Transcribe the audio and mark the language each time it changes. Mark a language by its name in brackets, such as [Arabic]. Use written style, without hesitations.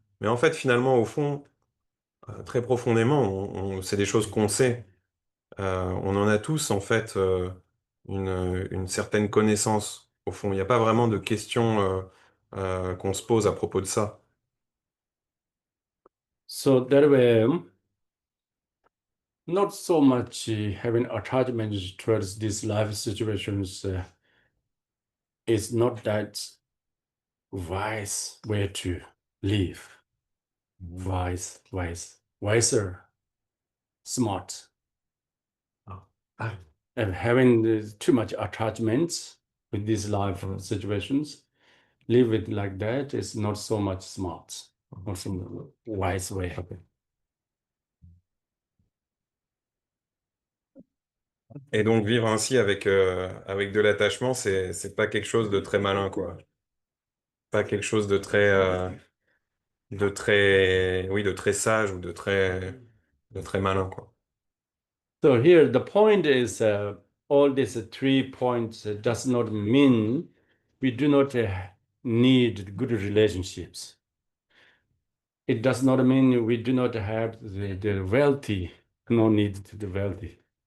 [French] Mais en fait, finalement, au fond, très profondément, c'est des choses qu'on sait. On en a tous, en fait, une certaine connaissance. Au fond, il n'y a pas vraiment de questions qu'on se pose à propos de ça. [English] So that way, not so much having attachment towards these life situations is not that wise way to live. Wiser, smart. And having too much attachments with these life situations, live it like that is not so much smart, not so wise way. [French] Et donc vivre ainsi avec de l'attachement, c'est pas quelque chose de très malin, quoi. Pas quelque chose oui, de très sage ou de très malin, quoi. [English] So here the point is all these 3 points does not mean we do not need good relationships. It does not mean we do not have the wealthy, no need to the wealthy.